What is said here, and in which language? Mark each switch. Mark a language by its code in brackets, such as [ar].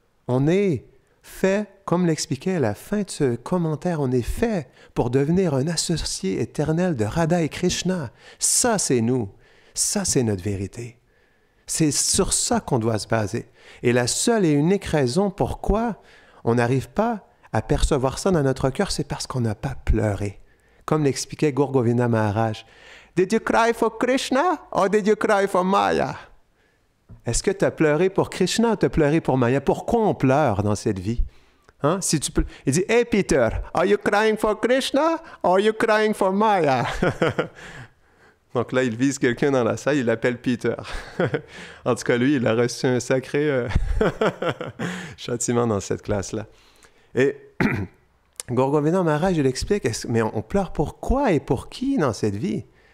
[fr] On est fait, comme l'expliquait à la fin de ce commentaire, on est fait pour devenir un associé éternel de Radha et Krishna. Ça, c'est nous. Ça, c'est notre vérité. C'est sur ça qu'on doit se baser. Et la seule et unique raison pourquoi on n'arrive pas à percevoir ça dans notre cœur, c'est parce qu'on n'a pas pleuré. Comme l'expliquait Guru Govinda Maharaj. [en] Did you cry for Krishna or did you cry for Maya? [fr] Est-ce que tu as pleuré pour Krishna ou tu as pleuré pour Maya? Pourquoi on pleure dans cette vie? Hein? Si tu peux... Il dit, [en] Hey Peter, are you crying for Krishna or are you crying for Maya? [fr] Donc là, il vise quelqu'un dans la salle, il l'appelle Peter. En tout cas, lui, il a reçu un sacré châtiment dans cette classe-là. Et Guru Govinda Maharaj, il explique, mais on pleure pour quoi et pour qui dans cette vie?